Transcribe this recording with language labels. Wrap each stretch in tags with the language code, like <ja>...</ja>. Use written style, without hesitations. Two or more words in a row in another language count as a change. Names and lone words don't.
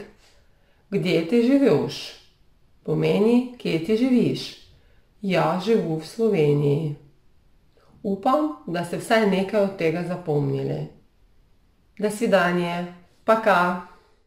<ru>Где ты живешь?</ru> <sl>Pomeni, kje ti živiš?</sl> <ru>Ja живу в Sloveniji.</ru> <sl>Upam, da ste vsaj nekaj od tega zapomnili.</sl> <ru>До свидания. Пока.</ru>